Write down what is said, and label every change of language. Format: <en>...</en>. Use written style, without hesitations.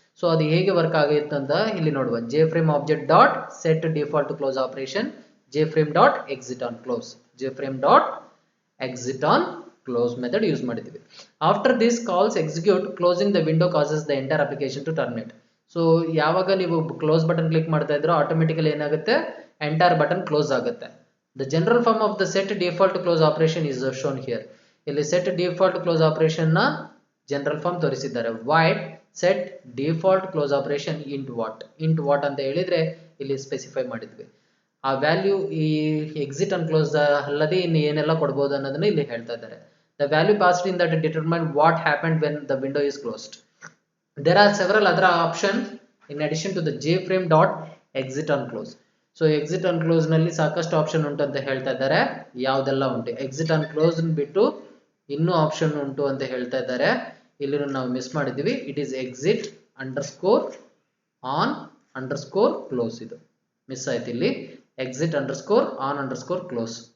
<kn>So ಅದು ಹೇಗೆ work ಆಗುತ್ತೆ ಅಂತ ಇಲ್ಲಿ ನೋಡುವ. jframe object dot set default close operation jframe dot exit on close, jframe dot exit on close method use ಮಾಡಿದ್ವಿ.</kn> <en>After this calls execute, closing the window causes the entire application to terminate.</en> <kn>So ಯಾವಾಗ ನೀವು close button click ಮಾಡ್ತಾ ಇದ್ರೋ automatically ಏನಾಗುತ್ತೆ, entire button close ಆಗುತ್ತೆ.</kn> <en>The general form of the set default close operation is shown here.</en> <kn>ಇಲ್ಲಿ set default close operation ನ general form ತೋರಿಸಿದ್ದಾರೆ. void set default close operation int what ಅಂತ ಹೇಳಿದ್ರೆ ಇಲ್ಲಿ specify ಮಾಡಿದ್ವಿ. ಆ ವ್ಯಾಲ್ಯೂ ಈ ಎಕ್ಸಿಟ್ ಅಂಡ್ ಕ್ಲೋಸ್ ಅಲ್ಲದೆ ಇನ್ನು ಏನೆಲ್ಲ ಕೊಡಬಹುದು ಅನ್ನೋದನ್ನ ಇಲ್ಲಿ ಹೇಳ್ತಾ ಇದ್ದಾರೆ.</kn> <en>The value passed in that determine what happened when the window is closed. There are several other options in addition to the jframe dot exit on close.</en> <kn>So exit on close ನಲ್ಲಿ ಸಾಕಷ್ಟು option ಉಂಟು ಅಂತ ಹೇಳ್ತಾ ಇದ್ದಾರೆ. ಯಾವ್ದೆಲ್ಲ ಉಂಟು, exit on close ಬಿಟ್ಟು ಇನ್ನೂ option ಉಂಟು ಅಂತ ಹೇಳ್ತಾ ಇದ್ದಾರೆ. ಇಲ್ಲಿ ನಾವು ಮಿಸ್ ಮಾಡಿದ್ವಿ, it is exit underscore on underscore close, ಇದು ಮಿಸ್ ಆಯ್ತು ಇಲ್ಲಿ, exit underscore on underscore close.</kn>